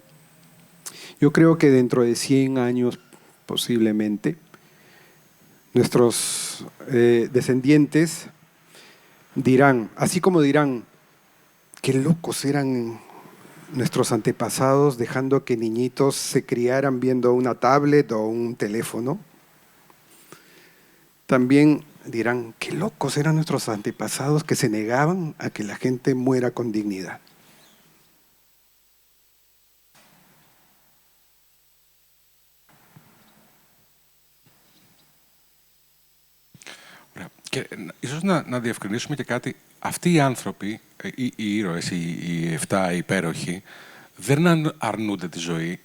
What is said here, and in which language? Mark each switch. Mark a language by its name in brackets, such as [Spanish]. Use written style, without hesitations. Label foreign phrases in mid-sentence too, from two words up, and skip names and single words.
[Spanish] Yo creo que dentro de 100 años, posiblemente, nuestros descendientes dirán, así como dirán, qué locos eran nuestros antepasados dejando que niñitos se criaran viendo una tablet o un teléfono. También dirán, qué locos eran nuestros antepasados que se negaban a que la gente muera con dignidad. [Greek] Και ίσως να διευκρινίσουμε και κάτι. Αυτοί οι άνθρωποι, οι ήρωες, οι 7 υπέροχοι, δεν αρνούνται τη ζωή.